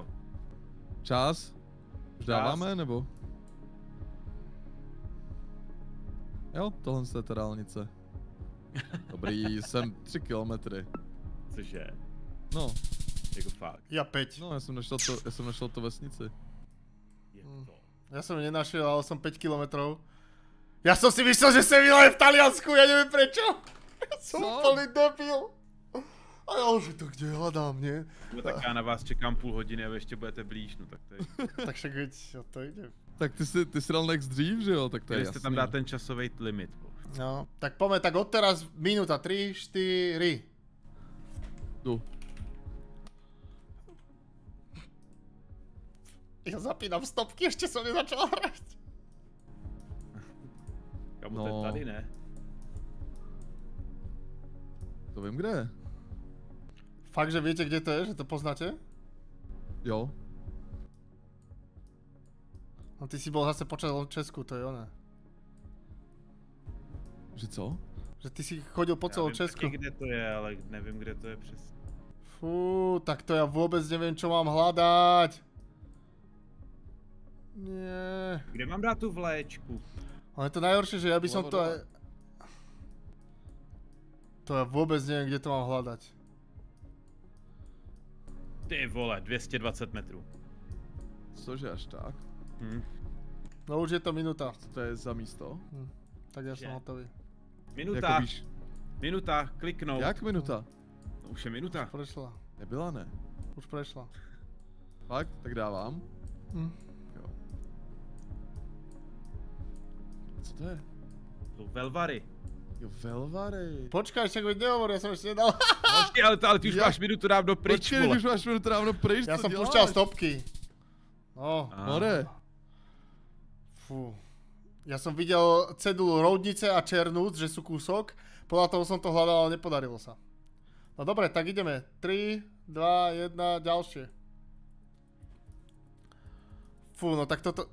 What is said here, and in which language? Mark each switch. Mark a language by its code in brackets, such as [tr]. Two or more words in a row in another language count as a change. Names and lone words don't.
[cs] Čas? Už dáváme, nebo? Jo, tohle je ta dálnice. Dobrý, jsem 3 kilometry. Cože? No, Jako fakt. [sk] Ja 5. [cs] no, já jsem našel to vesnici. Je to. [sk] Ja som ju nenašiel, ale som 5 kilometrov. Ja som si myslel, že som v Taliansku, ja neviem prečo. Ja som [cs] Co? [sk] úplný debil. A ja už to kde hľadám, nie? [cs] No tak já na vás čekám půl hodiny a vy ještě budete blíž, no tak to je. [sk] Tak však veď, o to ide. [cs] Tak ty jsi dal next dřív, že jo? Tak to je Měli jasný. jste tam dát ten časový limit. No, [sk] tak poďme, tak odteraz minúta 3, 4. [cs] Jdu. [sk] Ja zapínam stopky, ešte som nezačal hrať. Kamu No. [cs] to je tady, ne? To vím, kde je. [sk] Fakt, že viete, kde to je? Že to poznáte? [cs] Jo. [sk] No ty si bol zase počas Česku, to je ono. [cs] Že co? [sk] Že ty si chodil po celom Česku. [cs] Já vím taky, kde to je, ale nevím, kde to je přesně. [sk] Fú, tak to ja vôbec neviem, čo mám hľadať. Nie. [cs] Kde mám dát tu vléčku? [sk] Ale je to najhoršie, že ja by som Lebo to aj... To ja vôbec neviem, kde to mám hľadať. [cs] Ty vole, 220 metrů. Cože až tak? [sk] No už je to minúta. [cs] Co to je za místo? [sk] Tak ja som Že? hotový. [cs] Minuta, Jako víš, minuta, kliknout. jak minuta? No, už je minuta. [sk] Prešla. [cs] Nebyla, ne? [sk] Už prešla. [cs] Fakt? Tak dávám. Jo. Co to je? Jsou velvary. Jo, Velvary. [sk] Počkaj, však veď nehovor, ja som ešte nedal. [cs] Počkej, ale ty už Jak? máš minutu dávno pryč, Počkej, vole. už máš minutu dávno pryč, [sk] Ja [cs] co [sk] som [cs] děláš? [sk] púšťal stopky. No. More. Fú. Ja som videl cedulu Roudnice a Černúc, že sú kúsok. Podľa toho som to hľadal, ale nepodarilo sa. No dobre, tak ideme. 3, 2, 1, ďalšie. Fú, no tak toto...